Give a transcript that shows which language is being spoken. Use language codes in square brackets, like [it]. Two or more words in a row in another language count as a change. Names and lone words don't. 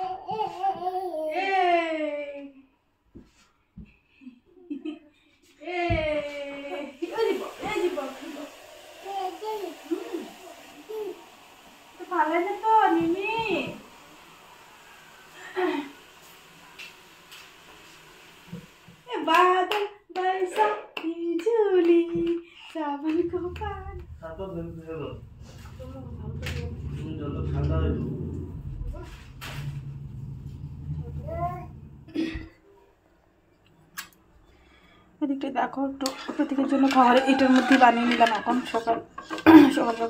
[bn] ভালো আছে তো নিমি? [hi] बादल बरसा बिजुली सावन को पान। [bn] এদিকটা দেখো, একটু প্রত্যেকের জন্য খাবার এটার মধ্যেই বানিয়ে নিলাম এখন সকাল সকাল।